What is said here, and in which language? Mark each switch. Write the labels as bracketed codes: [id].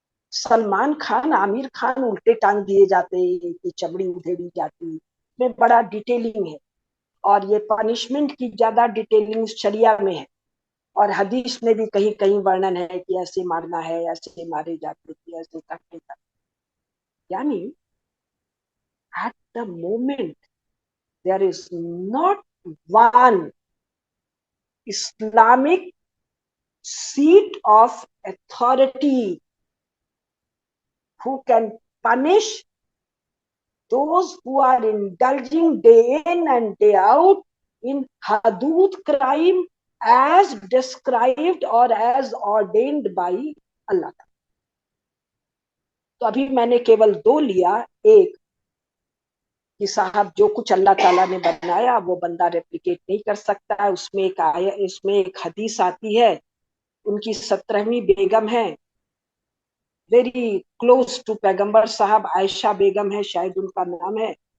[hi] सलमान खान, आमिर खान उल्टे टांग दिए जाते कि चमड़ी उधेड़ी जाती, में बड़ा डिटेलिंग है। और ये पनिशमेंट की ज्यादा डिटेलिंग शरिया में है, और हदीस में भी कहीं कहीं वर्णन है कि ऐसे मारना है, ऐसे मारे जाते थे, ऐसे करते थे। [en] यानी at the moment there is not one Islamic seat of authority who can punish those who are indulging day in and day out in hudud crime as described or as ordained by Allah. [hi] तो अभी मैंने केवल दो लिया। एक कि साहब जो कुछ अल्लाह ताला ने बनाया वो बंदा रेप्लिकेट नहीं कर सकता है। उसमें एक आया, इसमें एक हदीस आती है, उनकी 17वीं बेगम है, [en] very close to [hi] पैगंबर साहब, आयशा बेगम है शायद उनका नाम है।